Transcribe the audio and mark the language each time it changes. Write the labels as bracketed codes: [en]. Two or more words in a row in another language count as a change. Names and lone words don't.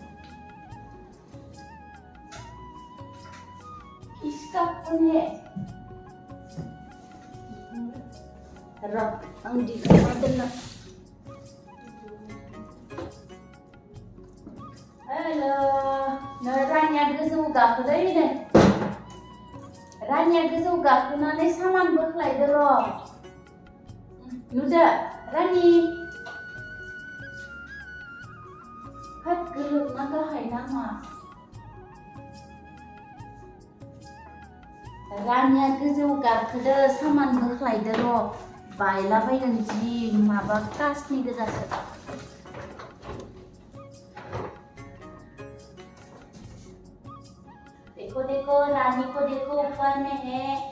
[hi] किसका फोन है [brx] र आं दिखाना दोननो हेलो नै रानिया गोजौ गाखोदै नै रानिया गोजौ गाखोनानै सामान बोख्लायदो र' नुदो रानि हाथ गोलोमना गाहाय नामा रानिया गोजौ गाखोदो सामान बोख्लायदो र' बायलाबायगोन जि माबा कासनि गोजासो [hi] देखो देखो रानी को देखो ऊपर में है